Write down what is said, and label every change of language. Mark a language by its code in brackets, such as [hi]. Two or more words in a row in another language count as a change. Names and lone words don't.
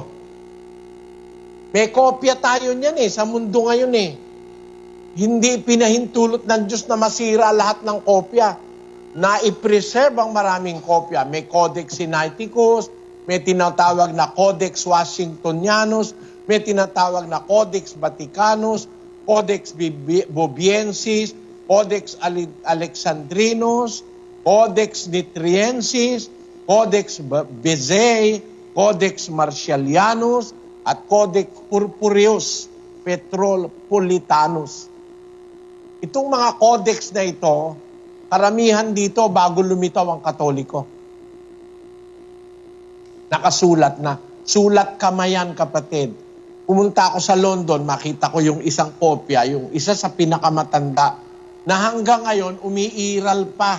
[tl] May kopya tayo niyan sa mundo ngayon Hindi pinahintulot ng Diyos na masira lahat ng kopya. Na-i-preserve ang maraming kopya. May Codex Sinaiticus, may tinatawag na Codex Washingtonianus, may tinatawag na Codex Vaticanus, Codex Bobiensis, Codex Alexandrinus, Codex Nitriensis, Codex Bezei, Codex Martialianus, at Codex Purpureus Petropolitanus. Itong mga codex na ito, karamihan dito bago lumitaw ang Katoliko. Nakasulat na. Sulat kamayan, kapatid. Pumunta ako sa London, makita ko yung isang kopya, yung isa sa pinakamatanda, na hanggang ngayon umiiral pa.